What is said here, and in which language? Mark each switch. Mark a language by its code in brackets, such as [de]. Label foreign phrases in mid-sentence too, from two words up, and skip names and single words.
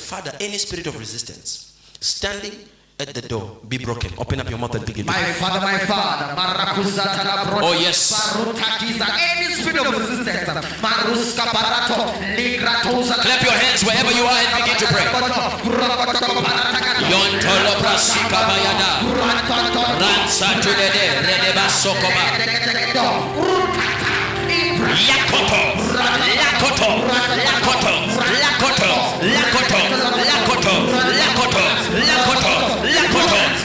[en] Father, any spirit of resistance standing at the door, be broken. Open up your mouth and begin. My Father, Oh yes. Any spirit of resistance, Clap your hands wherever you are and begin to pray. Yontolo prasika bayada. Ransa tulede redeba sokoba. Lakoto, lakoto, lakoto, lakoto, lakoto, lakoto, lakoto, lakoto, lakoto.